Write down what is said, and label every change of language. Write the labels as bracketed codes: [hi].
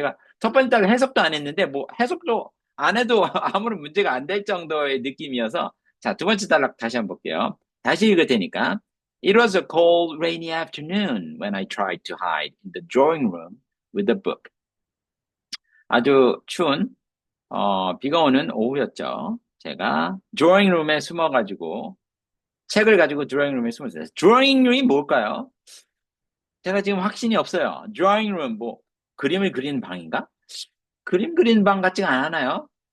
[ko] 제가 첫 번째 달 해석도 안 했는데, 뭐, 해석도 안 해도 아무런 문제가 안 될 정도의 느낌이어서, 자, 두 번째 단락 다시 한번 볼게요. 다시 읽을 테니까. [en] It was a cold, rainy afternoon when I tried to hide in the drawing room with a book. [ko] 아주 추운, 비가 오는 오후였죠. 제가 드로잉 룸에 숨어가지고 책을 가지고 드로잉 룸에 숨었어요. 드로잉 룸이 뭘까요? 제가 지금 확신이 없어요. 드로잉 룸, 뭐, 그림을 그리는 방인가? 그림 그리는 방 같지가 않아요.